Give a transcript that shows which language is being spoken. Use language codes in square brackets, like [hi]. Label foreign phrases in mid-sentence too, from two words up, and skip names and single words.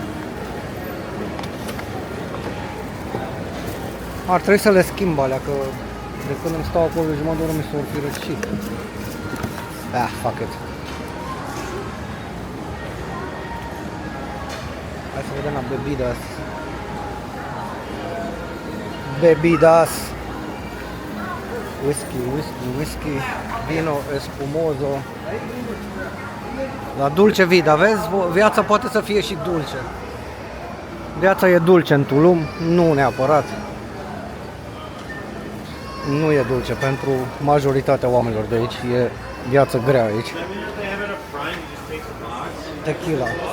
[ro] Ar trebui să le schimb alea, că de când îmi stau acolo jumătate de oră mi s-au fi răcit. [en] Fuck it. [ro] Hai să vedem la bebidas. Bebidas. [es] Whisky, vino espumoso. La dulce vida, [ro] vezi? Viața poate să fie și dulce. Viața e dulce în Tulum, nu neapărat. Nu e dulce pentru majoritatea oamenilor de aici, e viață grea aici. Tequila.